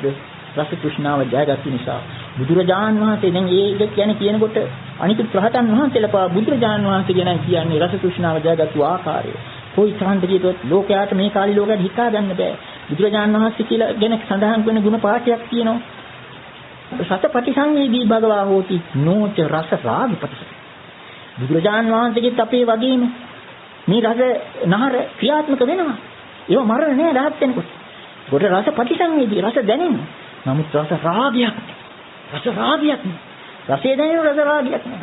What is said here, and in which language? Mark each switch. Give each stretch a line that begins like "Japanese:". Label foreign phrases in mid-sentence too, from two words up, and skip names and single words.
Sinhala: රස තෘෂ්ණාව ජයගත් නිසා. බුදුරජාණන් වහන්සේ දැන් ඒක කියනකොට අනිකුත් රහතන් වහන්සේලා පවා බුදුරජාණන් වහන්සේ ගැන කියන්නේ රස තෘෂ්ණාව ජයගත්තු ආකාරය. කොයි තරම්ද කියතොත් ලෝකයාට මේ කාලේ ලෝකයට හිතා ගන්න බෑ. බුදුරජාණන් වහන්සේ කියලා ගැන සඳහන් වෙන ගුණ පාඨයක් තියෙනවා.
Pali: සතපටිසංවේදී භගවා හෝති නෝච රස රාග පටිසං.
Sinhala: බුදුරජාණන් වහන්සේගෙත් අපේ වගේම මේ රස නහර ක්‍රියාත්මක වෙනවා. ඒව මරණ නෑ රහත් වෙනකොට. කොට රස පටිසංවේදී රස දැනෙනවා. නමුත් රස රාගයක් රසය දැනෙන රස රාගයක් නෑ.